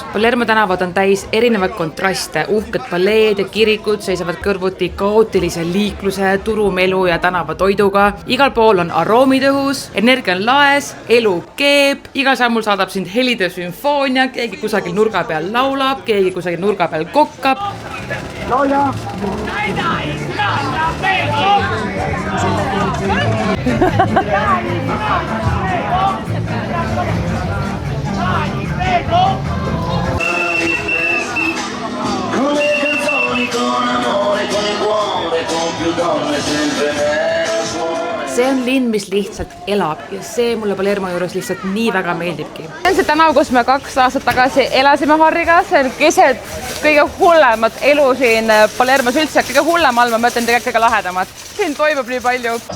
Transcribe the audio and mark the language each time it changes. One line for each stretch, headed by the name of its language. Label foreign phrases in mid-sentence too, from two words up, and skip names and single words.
Estonian: Palermo tänavad on täis erinevaid kontraste, uhked paleed ja kirikud seisavad kõrvuti kaootilise liikluse, turumelu ja tänavatoiduga. Igal pool on aroomid õhus, energia on laes, elu keeb, igal sammul saadab sind helide sümfoonia, keegi kusagil nurga peal laulab, keegi kusagil nurga peal kokkab. Lauja!
Italian: Come canzoni con amore, con il cuore, con più donne sempre me.
Estonian: See on linn, mis lihtsalt elab ja see mulle Palermo juures lihtsalt nii väga meeldibki. See on see tänav, kus me 2 aastat tagasi elasime Harriga. See on keset kõige hullemat elu siin Palermos üldse. Kõige hullem all, ma mõtlen tegelikult kõige lahedamat. Siin toimub nii palju.